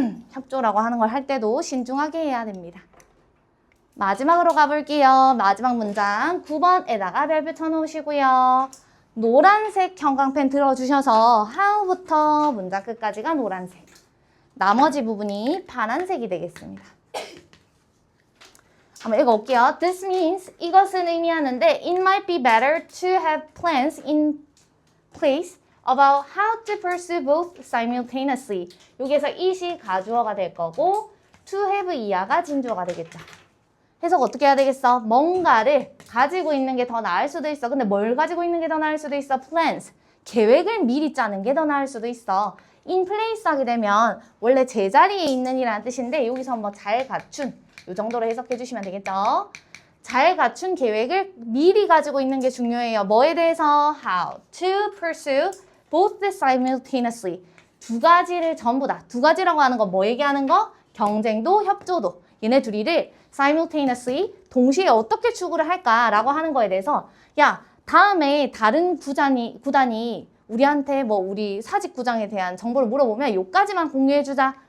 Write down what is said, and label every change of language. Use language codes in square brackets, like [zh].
[ko] 협조라고 하는 걸 할 때도 신중하게 해야 됩니다. 마지막으로 가볼게요. 마지막 문장 9번에다가 별표 쳐놓으시고요. 노란색 형광펜 들어주셔서 how부터 문장 끝까지가 노란색. 나머지 부분이 파란색이 되겠습니다. 한번 읽어볼게요. [en] This means [ko] 이것은 의미하는데 [en] it might be better to have plans in place about how to pursue both simultaneously. [ko] 여기에서 it이 가주어가 될 거고 to have 이하가 진주어가 되겠죠. 해석 어떻게 해야 되겠어? 뭔가를 가지고 있는 게 더 나을 수도 있어. 근데 뭘 가지고 있는 게 더 나을 수도 있어? [en] plans. [ko] 계획을 미리 짜는 게 더 나을 수도 있어. in place 하게 되면 원래 제자리에 있는 이라는 뜻인데 여기서 뭐 잘 갖춘 이 정도로 해석해 주시면 되겠죠. 잘 갖춘 계획을 미리 가지고 있는 게 중요해요. 뭐에 대해서? [en] How to pursue both simultaneously. [ko] 두 가지를 전부 다. 두 가지라고 하는 건 뭐 얘기하는 거? 경쟁도 협조도. 얘네 둘이를 simultaneously 동시에 어떻게 추구를 할까라고 하는 거에 대해서 야 다음에 다른 구단이 우리한테 뭐 우리 사직구장에 대한 정보를 물어보면 요까지만 공유해주자.